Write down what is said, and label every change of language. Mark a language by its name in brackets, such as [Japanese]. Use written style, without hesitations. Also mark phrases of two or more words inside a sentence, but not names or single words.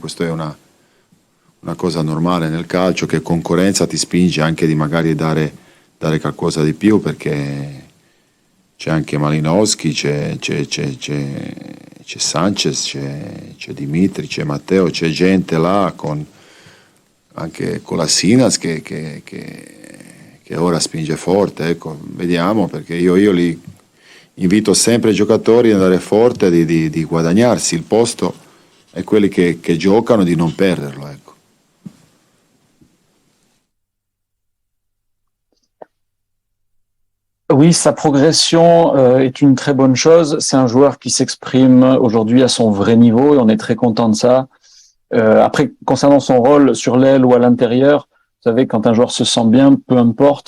[Italian] Questo è una cosa normale nel calcio, che concorrenza ti spinge anche di magari dare qualcosa di più, perché c'è anche Malinowski, c'è Sanchez, c'è Dimitri, c'è Matteo, c'è gente là anche con la Sinas che ora spinge forte, ecco. Vediamo, perché io li invito sempre i giocatori ad andare forte, di guadagnarsi il posto, e quelli che giocano di non perderlo, ecco. [French] Oui, sa progression est une très bonne chose. C'est un joueur qui s'exprime aujourd'hui à son vrai niveau et on est très content de ça. Après, concernant son rôle sur l'aile ou à l'intérieur, vous savez, quand un joueur se sent bien, peu importe.